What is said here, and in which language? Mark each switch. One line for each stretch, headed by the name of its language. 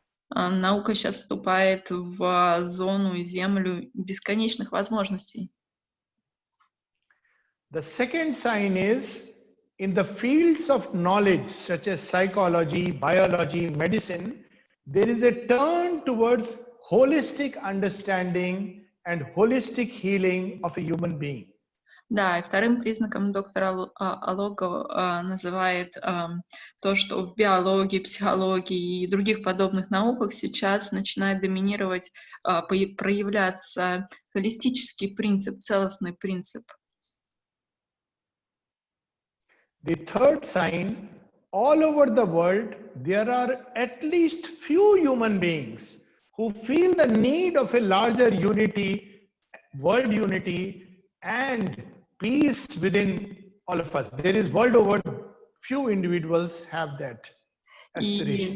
Russian: Наука сейчас вступает в зону и землю бесконечных возможностей.
English: The second sign is in the fields of knowledge such as psychology, biology, medicine, there is a turn towards holistic understanding and holistic healing of a human being.
Russian: Да, и вторым признаком доктор Алока называет то, что в биологии, психологии и других подобных науках сейчас начинает доминировать, проявляться холистический принцип, целостный принцип.
English: The third sign all over the world, there are at least few human beings who feel the need of a larger unity, world unity, and peace within all of us. There is world over, few individuals have that aspiration.